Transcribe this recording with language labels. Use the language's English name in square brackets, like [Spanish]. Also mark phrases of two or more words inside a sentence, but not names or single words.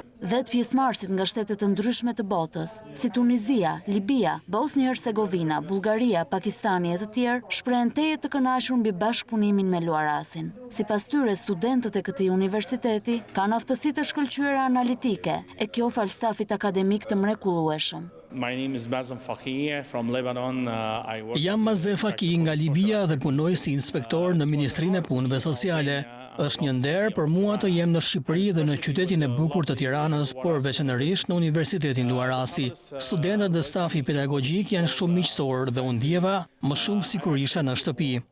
[Albanian] Vetë pjesëmarrësit nga shtetet të ndryshme të botës, si Tunizia, Libia, Bosnjë-Hercegovina, Bullgaria, Pakistani e të tjerë, shprehen teje të kënaqur mbi bashkëpunimin me Luarasin. Sipas tyre, studentët e këtij universiteti kanë aftësi të shkëlqyera analitike e kjo fal stafit akademik të mrekullueshëm. [English] My name is Mazem Fakhi from Lebanon. [Albanian] Jam Mazem Fakhi nga Libia dhe punoj si inspektor në Ministrinë e Punëve Sociale. Është një nder për mua të jem në Shqipëri dhe në qytetin e bukur të Tiranës, por veçanërisht në Universitetin Luarasi. Studentët dhe stafi pedagogjik janë shumë miqësor dhe unë ndjeva më shumë sikur isha në shtëpi.